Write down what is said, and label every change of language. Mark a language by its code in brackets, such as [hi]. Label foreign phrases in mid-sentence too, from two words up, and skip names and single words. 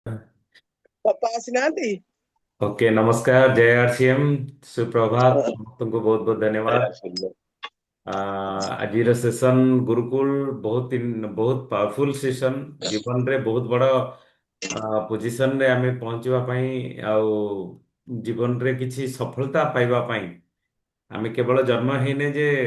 [or] ବାପା ଆସିନାହାନ୍ତି? [en] ok [hi] नमस्कार जय आरसीएम सुप्रभात तुमको बहुत बहुत धन्यवाद। [or] ଆଜିର ସେସନ ଗୁରୁକୁଲ ବହୁତ ପାୱାରଫୁଲ ସେସନ ଜୀବନରେ ବହୁତ ବଡ ପୋଜିସନରେ ଆମେ ପହଞ୍ଚିବା ପାଇଁ ଆଉ ଜୀବନରେ କିଛି ସଫଳତା ପାଇବା ପାଇଁ ଆମେ କେବଳ ଜନ୍ମ ହେଇନେ ଯେ